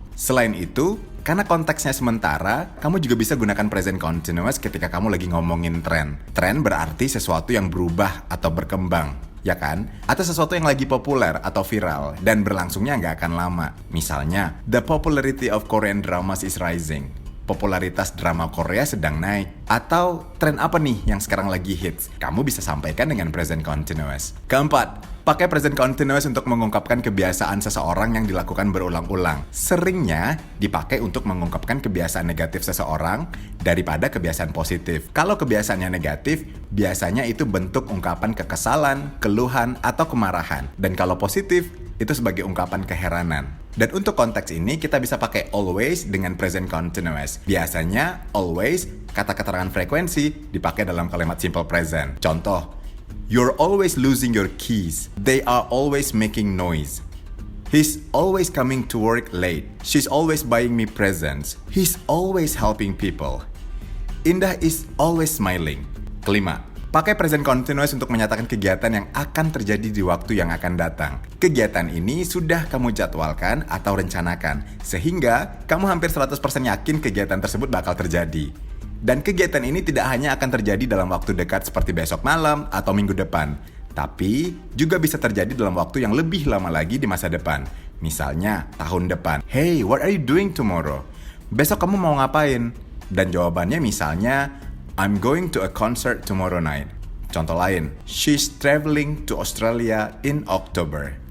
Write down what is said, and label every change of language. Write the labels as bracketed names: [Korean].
[Indonesian] Selain itu, karena konteksnya sementara, kamu juga bisa gunakan present continuous ketika kamu lagi ngomongin tren. Tren berarti sesuatu yang berubah atau berkembang. ya kan? Atau sesuatu yang lagi populer atau viral dan berlangsungnya nggak akan lama. [English] Misalnya, the popularity of Korean dramas is rising. [Indonesian] Popularitas drama Korea sedang naik. Atau tren apa nih yang sekarang lagi hits? Kamu bisa sampaikan dengan present continuous. Keempat, pakai present continuous untuk mengungkapkan kebiasaan seseorang yang dilakukan berulang-ulang. Seringnya dipakai untuk mengungkapkan kebiasaan negatif seseorang daripada kebiasaan positif. Kalau kebiasaannya negatif, biasanya itu bentuk ungkapan kekesalan, keluhan, atau kemarahan. Dan kalau positif, itu sebagai ungkapan keheranan. Dan untuk konteks ini kita bisa pakai always dengan present continuous. Biasanya always kata keterangan frekuensi dipakai dalam kalimat simple present. Contoh, [English] you're always losing your keys. They are always making noise. He's always coming to work late. She's always buying me presents. He's always helping people. Indah is always smiling. [Indonesian] Kelima, pakai present continuous untuk menyatakan kegiatan yang akan terjadi di waktu yang akan datang. Kegiatan ini sudah kamu jadwalkan atau rencanakan, sehingga kamu hampir 100% yakin kegiatan tersebut bakal terjadi. Dan kegiatan ini tidak hanya akan terjadi dalam waktu dekat seperti besok malam atau minggu depan, tapi juga bisa terjadi dalam waktu yang lebih lama lagi di masa depan. Misalnya, tahun depan. [English] Hey, what are you doing tomorrow? [Indonesian] Besok kamu mau ngapain? Dan jawabannya misalnya, [English] I'm going to a concert tomorrow night. [Indonesian] Contoh lain, [English] she's traveling to Australia in October.